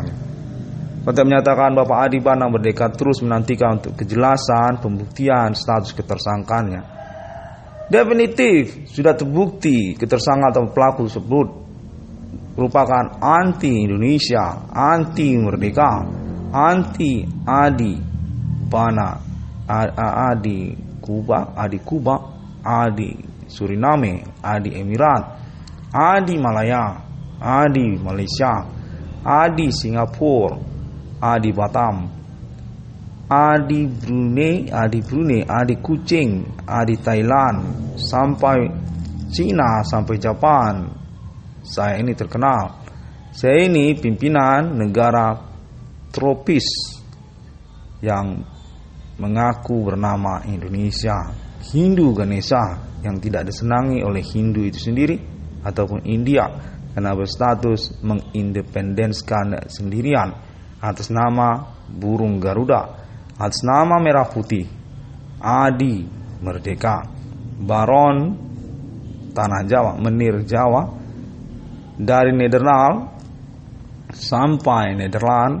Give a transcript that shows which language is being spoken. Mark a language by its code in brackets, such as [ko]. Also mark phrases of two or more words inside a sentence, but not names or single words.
[id] Konteks menyatakan Bapak Adi Bana merdeka terus menantikan untuk kejelasan pembuktian status ketersangkaannya. Definitif sudah terbukti ketersangkaan atau pelaku tersebut merupakan anti Indonesia, anti merdeka, anti Adi Bana, Adi Kuba, Adi Suriname, Adi Emirat, Adi Malaya, Adi Malaysia, Adi Singapura, Adi Batam, Adi Brunei, Adi Kuching, Adi Thailand, sampai Cina, sampai Jepang. Saya ini terkenal. Saya ini pimpinan negara tropis yang mengaku bernama Indonesia. Hindu Ganesha yang tidak disenangi oleh Hindu itu sendiri ataupun India karena berstatus mengindependenskan sendirian atas nama burung Garuda, atas nama merah putih, Adi merdeka, Baron Tanah Jawa, Menir Jawa, dari Nederland sampai Nederland.